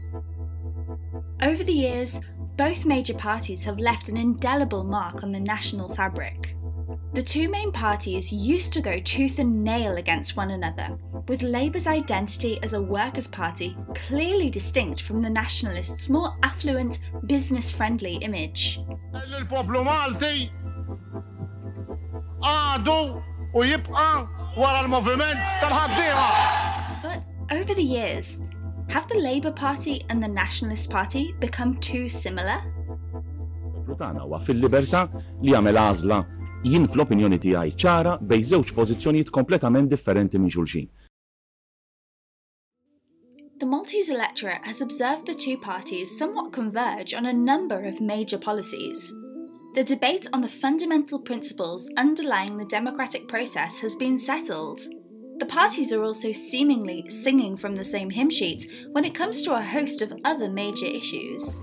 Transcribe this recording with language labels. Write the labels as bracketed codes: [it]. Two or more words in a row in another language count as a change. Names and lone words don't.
[en] Over the years, both major parties have left an indelible mark on the national fabric. The two main parties used to go tooth and nail against one another, with Labour's identity as a workers' party clearly distinct from the Nationalists' more affluent, business-friendly image. [mt] Il-poplu Malti għadu u jibqa' wara l-moviment tal-ħaddiema. [en] But over the years, have the Labour Party and the Nationalist Party become too similar? [mt] Tagħna huwa fil-libertà li jagħmel għażla jien fl-opinjoni tiegħi ċara bejn żewġ pożizzjonijiet kompletament differenti minn xulxin. [en] The Maltese electorate has observed the two parties somewhat converge on a number of major policies. The debate on the fundamental principles underlying the democratic process has been settled. The parties are also seemingly singing from the same hymn sheet when it comes to a host of other major issues.